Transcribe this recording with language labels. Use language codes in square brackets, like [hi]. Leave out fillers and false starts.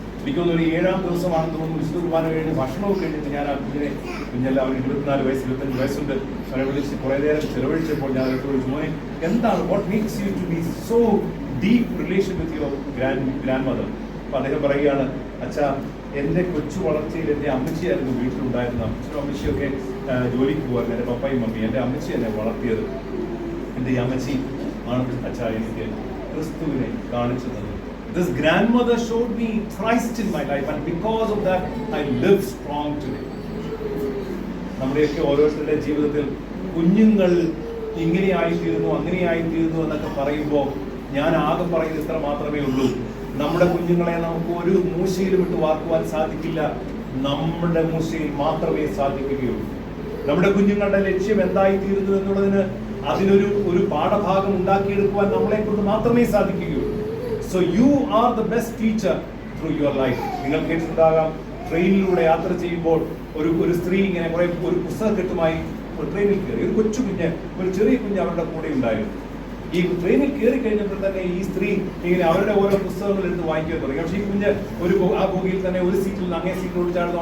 [ml] എനിക്കൊന്നും ഒരു 7-ാം ദിവസമാണെന്ന് തോന്നുന്നു. വിശുദ്ധ കുർബാന കഴിഞ്ഞ് ഭക്ഷണമൊക്കെ കഴിഞ്ഞിട്ട് ഞാൻ ആ കുഞ്ഞെല്ലാം അവർ 24 വയസ്സ് 25 വയസ്സുണ്ട് അവരെ വിളിച്ച് കുറേ നേരം ചെലവഴിച്ചപ്പോൾ ഞാൻ അവരോട് ചോദിച്ചു, മോനെ എന്താണ്, [en] What makes you to be so deep relation with your grandmother? [ml] അപ്പം അദ്ദേഹം പറയുകയാണ്, അച്ഛാ, എൻ്റെ കൊച്ചു വളർച്ചയിൽ എൻ്റെ അമ്മച്ചിയായിരുന്നു വീട്ടിലുണ്ടായിരുന്ന. അച്ഛനും അമ്മച്ചിയൊക്കെ ജോലിക്ക് പോകുമായിരുന്നു. എൻ്റെ പപ്പയും മമ്മി, എൻ്റെ അമ്മച്ചി എന്നെ വളർത്തിയത്. എൻ്റെ ഈ അമ്മച്ചി ആണ് അച്ഛാ എനിക്ക് ക്രിസ്തുവിനെ കാണിച്ചു തന്നത്. [en] This grandmother showed me Christ in my life, and because of that I live strong today. [ml] നമ്മുടെയൊക്കെ ഓരോരുത്തരുടെ ജീവിതത്തിൽ കുഞ്ഞുങ്ങൾ ഇങ്ങനെയായിത്തീരുന്നു, അങ്ങനെയായിത്തീരുന്നു എന്നൊക്കെ പറയുമ്പോൾ ഞാൻ ആകെ പറയുന്നത് ഇത്ര മാത്രമേ ഉള്ളൂ: നമ്മുടെ കുഞ്ഞുങ്ങളെ നമുക്ക് ഒരു മൂശയിലും ഇട്ട് വാർക്കുവാൻ സാധിക്കില്ല. നമ്മുടെ മൂശയിൽ മാത്രമേ സാധിക്കുകയുള്ളൂ. നമ്മുടെ കുഞ്ഞുങ്ങളുടെ ലക്ഷ്യം എന്തായിത്തീരുന്നു എന്നുള്ളതിന് അതിനൊരു പാഠഭാഗം ഉണ്ടാക്കിയെടുക്കുവാൻ നമ്മളെ കൊണ്ട് മാത്രമേ സാധിക്കുകയുള്ളൂ. [en] So you are the best teacher through your life. [ml] നിങ്ങൾ കേട്ടിട്ടുണ്ടാകാം, ട്രെയിനിലൂടെ യാത്ര ചെയ്യുമ്പോൾ ഒരു സ്ത്രീ ഇങ്ങനെ ഒരു പുസ്തകക്കെട്ടുമായി ട്രെയിനിൽ കയറി. ഒരു കൊച്ചു കുഞ്ഞ്, ഒരു ചെറിയ കുഞ്ഞ് അവരുടെ കൂടെ ഉണ്ടായിരുന്നു. ഈ ട്രെയിനിൽ കയറി കഴിഞ്ഞപ്പോൾ തന്നെ ഈ സ്ത്രീ ഇങ്ങനെ അവരുടെ ഓരോ പുസ്തകങ്ങൾ എടുത്ത് വായിക്കാൻ തുടങ്ങി. പക്ഷേ ഈ കുഞ്ഞ് ആ ബോഗിയിൽ തന്നെ ഒരു സീറ്റിൽ നിന്ന് അങ്ങേ സീറ്റിലോട് ചാടുന്നു.